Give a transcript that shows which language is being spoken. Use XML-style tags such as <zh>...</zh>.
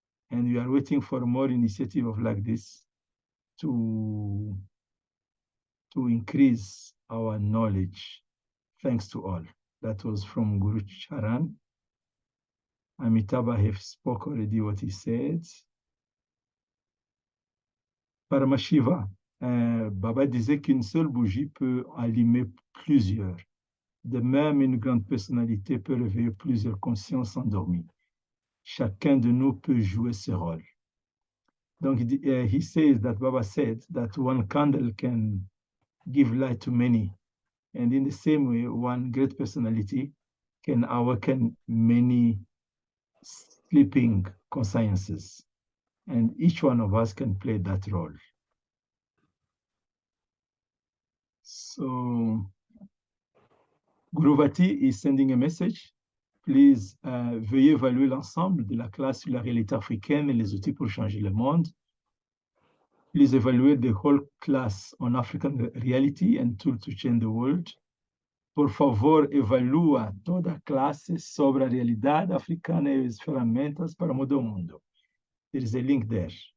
<en>And we are waiting for more initiatives like this to increase our knowledge. Thanks to all. That was from Guru Charan. Amitabha have spoke already what he said.</en> <fr>Paramashiva, Baba disait qu'une seule bougie peut allumer plusieurs. De même, une grande personnalité peut réveiller plusieurs consciences endormies. Chacun de nous peut jouer ce rôle. Donc,</fr> <en>he says that Baba said that one candle can give light to many. And in the same way, one great personality can awaken many sleeping consciences. And each one of us can play that role. So, Guruvati is sending a message. Please,</en> <fr>veuillez évaluer l'ensemble de la classe sur la réalité africaine et les outils pour changer le monde.</fr> <en>Please evaluate the whole class on African reality and tools to change the world.</en> <es>Por favor, evalúa</es> <pt>toda a classe sobre a realidade africana e as ferramentas para mudar o mundo.</pt> <en>There is a link there.</en>